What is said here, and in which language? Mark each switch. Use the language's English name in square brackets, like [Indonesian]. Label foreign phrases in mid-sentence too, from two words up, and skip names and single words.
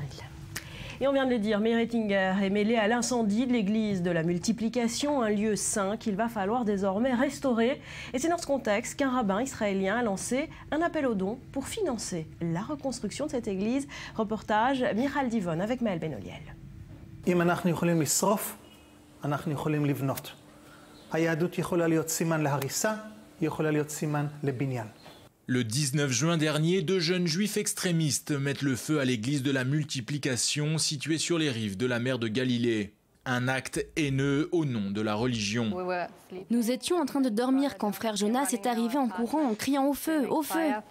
[French] Et on vient de le dire, Meir Ettinger est mêlé à l'incendie de l'église de la multiplication, un lieu saint qu'il va falloir désormais restaurer. Et c'est dans ce contexte qu'un rabbin israélien a lancé un appel aux dons pour financer la reconstruction de cette église. Reportage Michal Divon avec Maël Benoliel. [Hebrew] אם אנחנו יכולים לשרוף, אנחנו יכולים לבנות. היהדות יכולה להיות סימן להריסה, היא יכולה להיות סימן לבניין. [French] Le 19 juin dernier, 2 jeunes juifs extrémistes mettent le feu à l'église de la multiplication située sur les rives de la mer de Galilée. Un acte haineux au nom de la religion. Nous étions en train de dormir quand frère Jonas est arrivé en courant en criant au feu, au feu.